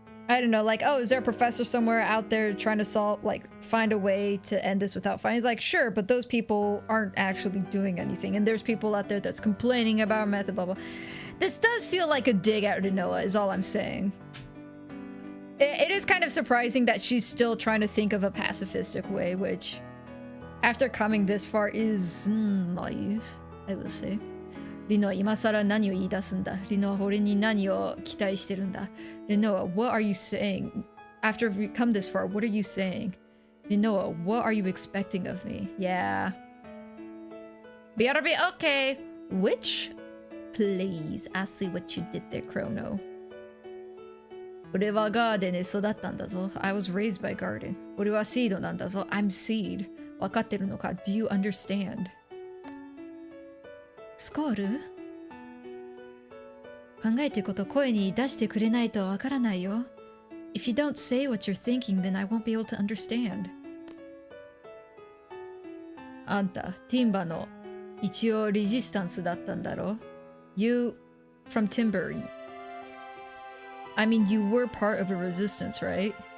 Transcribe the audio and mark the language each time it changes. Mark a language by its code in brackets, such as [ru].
[en] I don't know like oh is there a professor somewhere out there trying to solve like find a way to end this without fighting he's like sure but those people aren't actually doing anything and there's people out there that's complaining about our method blah blah this does feel like a dig at Rinoa is all I'm saying it is kind of surprising that she's still trying to think of a pacifistic way which after coming this far is naive, I will say. [ja] リノは今更何を言い出すんだリノは俺に何を期待してるんだリノは [en] what are you saying? After we come this far, what are you saying? [ja] リノは [en] what are you expecting of me? Yeah. BRB, okay. Which? Please, I see what you did there, Chrono. [ja] 俺はガーデンで育ったんだぞ [en] I was raised by Garden [ja] 俺はシードなんだぞ [en] I'm Seed [ja] 分かってるのか [en] Do you understand? [ja] スコール考えてること声に出してくれないとわからないよ [en] If you don't say what you're thinking then I won't be able to understand [ja] あんたティンバの一応レジスタンスだったんだろ [en] You from Timber I mean you were part of a resistance, right?